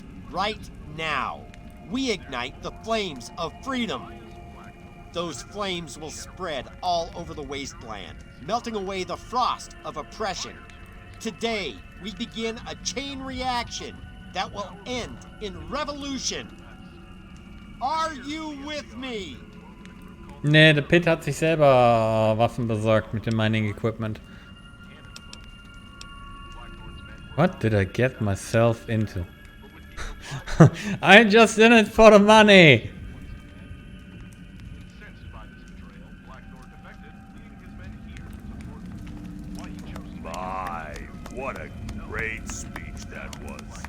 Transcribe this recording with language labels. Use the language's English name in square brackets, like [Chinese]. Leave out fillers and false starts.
[English] Right now, we ignite the flames of freedom. Those flames will spread all over the wasteland, melting away the frost of oppression. Today, we begin a chain reaction that will end in revolution. Are you with me? [German] Nee, der Pit hat sich selber Waffen besorgt mit dem Mining Equipment. [English] What did I get myself into? I'm just in it for the money! My, what a great speech that was.